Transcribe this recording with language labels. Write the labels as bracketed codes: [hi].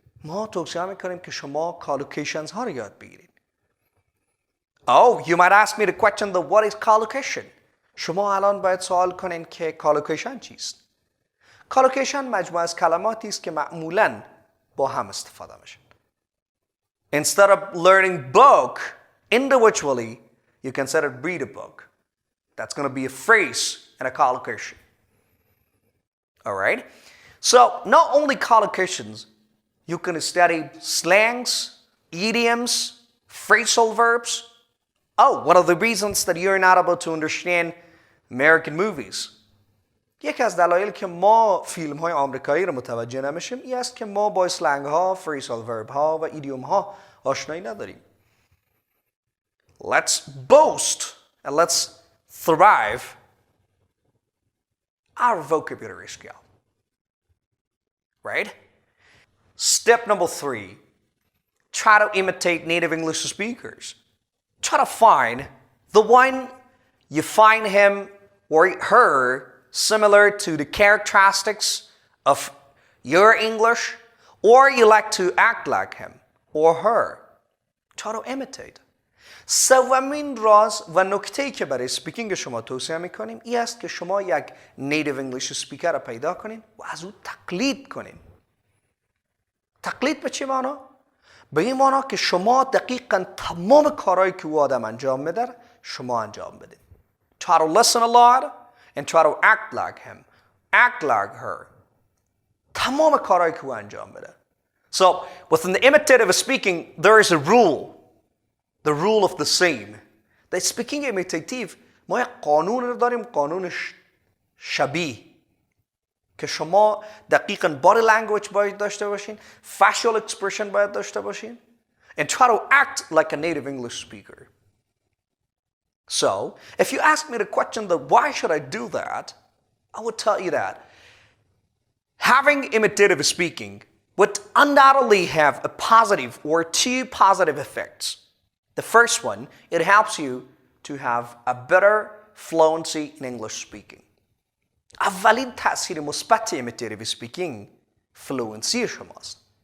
[fa] ما توصیه میکنیم که شما collocations ها رو یاد بگیرید. [en] Oh, you might ask me the question that what is collocation? [fa] شما الان باید سوال کنین که collocation چیست؟ collocation مجموعه از کلماتی است که معمولاً با هم استفاده میشه. [en] Instead of learning book individually, you can set it read a book. That's going to be a phrase and a collocation. All right? So, not only collocations, you can study slangs, idioms, phrasal verbs, Oh, one of the reasons that you're not able to understand American movies. [fa] یکی از دلایل که ما فیلم های آمریکایی رو متوجه نمیشیم این است که ما با اسلنگ ها، فریسال ورب ها و ایدیوم ها آشنایی نداریم. [en] Let's boast and let's thrive our vocabulary skill. Right? Step number 3. Try to imitate native English speakers. Try to find the one you find him or her similar to the characteristics of your English, or you like to act like him or her. Try to imitate. [fa] سومین راز و نکته‌ای که برای سپیکینگ شما توصیه میکنیم این است که شما یک نیتیو انگلیش سپیکر رو پیدا کنین و از او تقلید کنین. تقلید به چه معنا؟ به این معنا که شما دقیقاً تمام کارهایی که او آدم انجام میده شما انجام بدین. [en] Try to listen a lot and try to act like him, act like her. [fa] تمام کارهایی که او انجام میده. [en] So within the imitative speaking there is a rule. The rule of the same. [fa] در speaking imitative ما یک قانون رو داریم، قانون شبیه که شما دقیقاً body language باید داشته باشین، facial expression باید داشته باشین [en] and try to act like a native English speaker. So, if you ask me the question that why should I do that, I would tell you that having imitative speaking would undoubtedly have a positive or two positive effects. The first one, it helps you to have a better fluency in English speaking. [fa] اولین تأثیر مثبت imitative speaking fluency شماست.